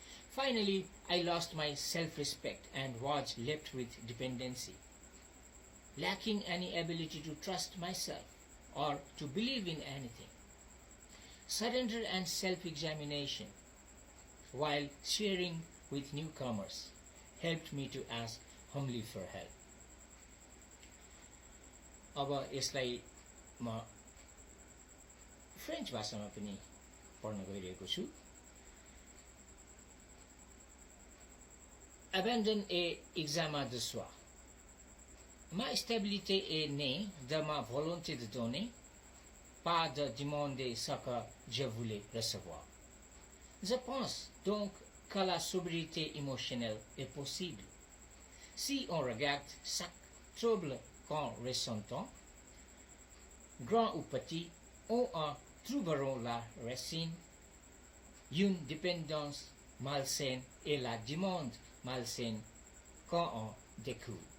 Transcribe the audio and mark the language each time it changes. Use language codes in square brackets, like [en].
[en] Finally, I lost my self-respect and was left with dependency, lacking any ability to trust myself or to believe in anything. Surrender and self-examination, while sharing with newcomers, helped me to ask humbly for help. [ne] अब यसलाई म French भाषामा पनि पढ्न गइरहेको छु। [fr] Abandon et examen de soi. Ma stabilité est née de ma volonté de donner, pas de demander ce que je voulais recevoir. Je pense donc que la sobriété émotionnelle est possible si on regarde chaque trouble qu'on ressentons, grand ou petit, on en trouveront la racine, une dépendance malsaine et la demande malsaine qu'on en découle.